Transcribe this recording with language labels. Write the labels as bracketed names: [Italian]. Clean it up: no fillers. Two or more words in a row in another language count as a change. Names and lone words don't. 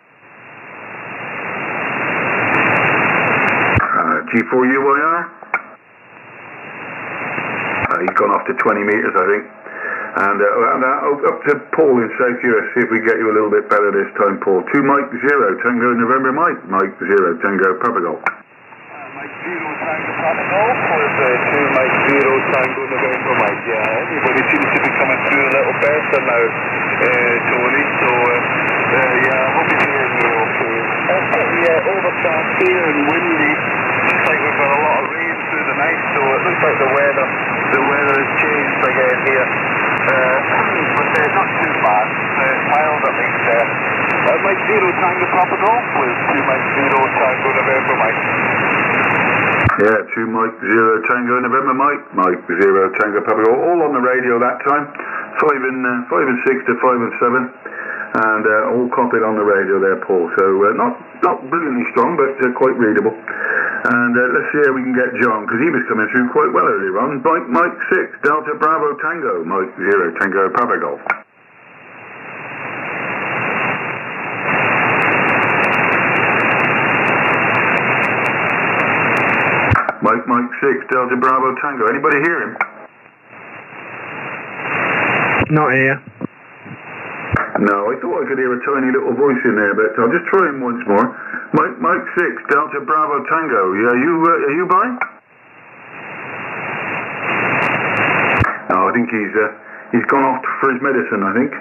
[English] G4 UYR. He's gone off to 20 meters, I think. And up to Paul in South US, see if we get you a little bit better this time, Paul. 2 Mike 0 Tango November Mike 0 Tango Papa Golf. Mike 0 Tango Papa Golf with 2 Mike 0 Tango November Mike. Yeah, everybody seems to be coming through a little better now, Tony. So, yeah, I hope you're hearing me okay. It's pretty overcast here and windy. Looks like we've got a lot of rain through the night, so it looks like the weather has changed again here. But not too bad. It's mild at least there. Mike 0 Tango Papa Golf with 2 Mike 0 Tango November Mike. Yeah, 2 Mike 0 Tango November Mike, Mike 0 Tango Papa Golf, all on the radio that time, 5 and 6 to 5 and 7, and all copied on the radio there, Paul. So not brilliantly strong, but quite readable. And let's see how we can get John, because he was coming through quite well earlier on. Mike 6 Delta Bravo Tango, Mike 0 Tango Papa Golf. Mike 6 Delta Bravo Tango. Anybody hear him? Not here. No, I thought I could hear a tiny little voice in there, but I'll just try him once more. Mike 6 Delta Bravo Tango. Yeah, are you by? Oh, I think he's gone off for his medicine, I think.